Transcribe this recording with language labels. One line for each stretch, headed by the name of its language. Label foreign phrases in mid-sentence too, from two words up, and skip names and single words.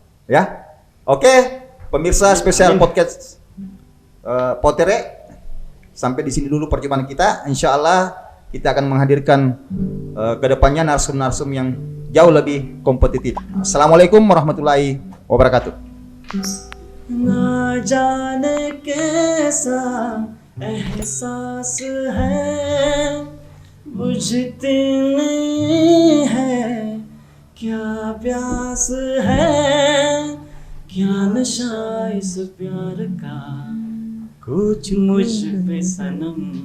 Indonesian: Ya, oke, pemirsa spesial podcast Potere, sampai di sini dulu perjumpaan kita.
Arabic: إن شاء الله
Indonesian: kita akan menghadirkan kedepannya narsum-narsum yang jauh lebih kompetitif.
Arabic: السلام عليكم ورحمة الله وبركاته.
Hindi: ना जाने कैसा एहसास है बुझती नहीं है क्या प्यास है क्या नशा इस प्यार का कुछ मुझ पे सनम